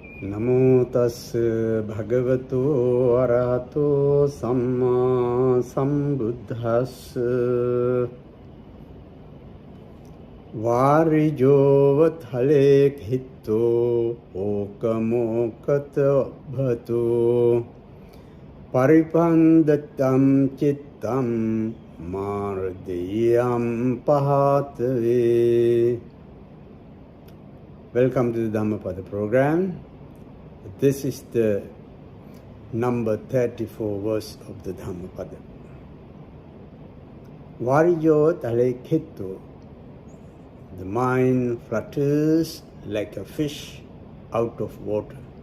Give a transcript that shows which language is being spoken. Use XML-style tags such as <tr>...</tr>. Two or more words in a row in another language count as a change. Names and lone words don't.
<pi>නමෝ තස්ස භගවතු අරහතෝ සම්මා සම්බුද්දස්ස වාරිජෝව තලේ හිත්තෝ ඕකමෝකත භතු පරිපන්දතම් චිත්තම් මාර්දයම් පහතවේ.</pi> <en>Welcome to the Dhammapada program. This is the number 34 verse of the Dhammapada.</en> <pi>Varijo talekittu.</pi> <en>The mind flutters like a fish out of water.</en>